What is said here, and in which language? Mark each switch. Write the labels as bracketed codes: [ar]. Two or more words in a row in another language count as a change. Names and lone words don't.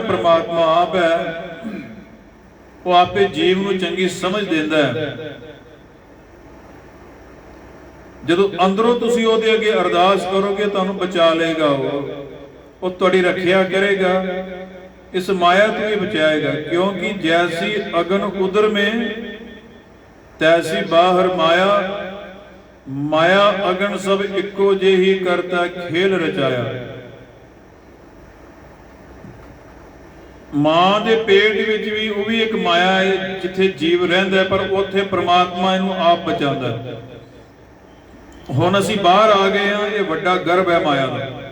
[pa] ਪ੍ਰਮਾਤਮਾ ਆਪ ਹੈ। ਉਹ ਆਪੇ ਜੀਵ ਨੂੰ ਚੰਗੀ ਸਮਝ ਦਿੰਦਾ ਹੈ। ਜਦੋਂ ਅੰਦਰੋਂ ਤੁਸੀਂ ਉਹਦੇ ਅੱਗੇ ਅਰਦਾਸ ਕਰੋਗੇ ਤੁਹਾਨੂੰ ਬਚਾ ਲਏਗਾ। ਉਹ ਤੁਹਾਡੀ ਰੱਖਿਆ ਕਰੇਗਾ, ਇਸ ਮਾਇਆ ਤੋਂ ਹੀ ਬਚਾਏਗਾ। [hi] ਕਿਉਂਕਿ जैसी अगन उदर में तैसी बाहर माया। माया अगन सब इको जेही करता खेल रचाया। [pa] ਮਾਂ ਦੇ ਪੇਟ ਵਿੱਚ ਵੀ ਉਹ ਵੀ ਇੱਕ ਮਾਇਆ ਹੈ ਜਿੱਥੇ ਜੀਵ ਰਹਿੰਦਾ, ਪਰ ਉੱਥੇ ਪ੍ਰਮਾਤਮਾ ਇਹਨੂੰ ਆਪ ਬਚਾਉਂਦਾ। ਹੁਣ ਅਸੀਂ ਬਾਹਰ ਆ ਗਏ ਹਾਂ, ਇਹ ਵੱਡਾ ਗਰਭ ਹੈ ਮਾਇਆ ਦਾ।